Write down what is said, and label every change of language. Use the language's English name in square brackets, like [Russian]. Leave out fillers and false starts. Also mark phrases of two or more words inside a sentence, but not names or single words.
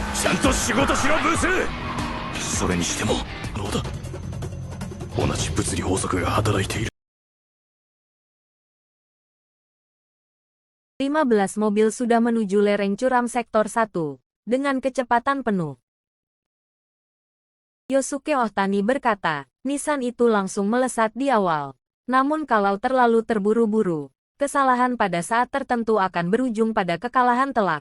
[Japanese] ちゃんと仕事しろブース。それにしてもどうだ、同じ物理法則が働いている。 [Indonesian] 15 mobil sudah menuju lereng curam sektor 1 dengan kecepatan penuh. Yosuke Ohtani berkata, Nissan itu langsung melesat di awal. Namun kalau terlalu terburu-buru, kesalahan pada saat tertentu akan berujung pada kekalahan telak.